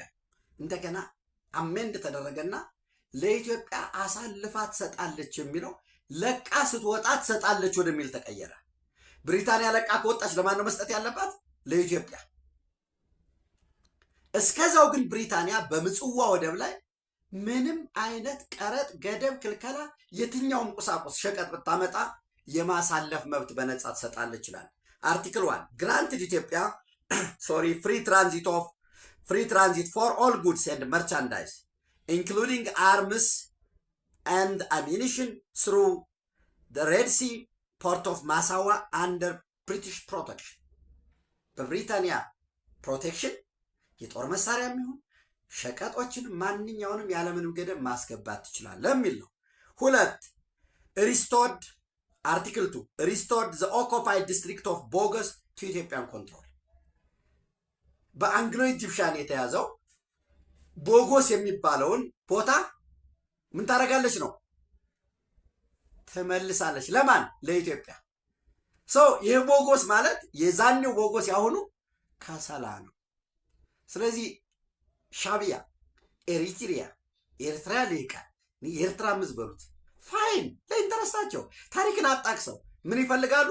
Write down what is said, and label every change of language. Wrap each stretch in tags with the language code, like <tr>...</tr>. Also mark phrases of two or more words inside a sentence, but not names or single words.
<am>እንደገና አሜንድ ተደረገና ለኢትዮጵያ አሳልፋ ትሰጣለች የሚለው ለቃ ስትወጣ ትሰጣለች ወደሚል ተቀየረ። ብሪታንያ ለቃ ከወጣች ለማን ነው መስጠት ያለባት? ለኢትዮጵያ። እስከዛው ግን ብሪታንያ በምጽዋ ወደብ ላይ ምንም አይነት ቀረጥ፣ ገደብ፣ ክልከላ የትኛውም ቁሳቁስ ሸቀጥ ብታመጣ የማሳለፍ መብት በነጻ ትሰጣለች ይላል</am> <en>Article 1 granted Ethiopia free transit for all goods and merchandise including arms and ammunition through the Red Sea port of Massawa under British protection</en> <am>በብሪታንያ ፕሮቴክሽን የጦር መሳሪያ የሚሆን ሸቀጦችን ማንኛውንም ያለምንም ገደብ ማስገባት ትችላለህ የሚል ነው።</am> <en>2 restored Article 2 restored the occupied district of Bogos to Ethiopian control</en> <am>በአንግሎ ኢጂፕሽያን የተያዘው ቦጎስ የሚባለውን ቦታ ምን ታደርጋለች ነው ትመልሳለች። ለማን? ለኢትዮጵያ። ይህ ቦጎስ ማለት የዛኔው ቦጎስ ያሁኑ ከሰላ ነው። ስለዚህ ሻቢያ፣ ኤሪትሪያ፣ ኤርትራ ልሂቃን የኤርትራ ምዝበሩት ፋይን ለኢንተረስታቸው ታሪክን አጣቅሰው ምን ይፈልጋሉ?</am>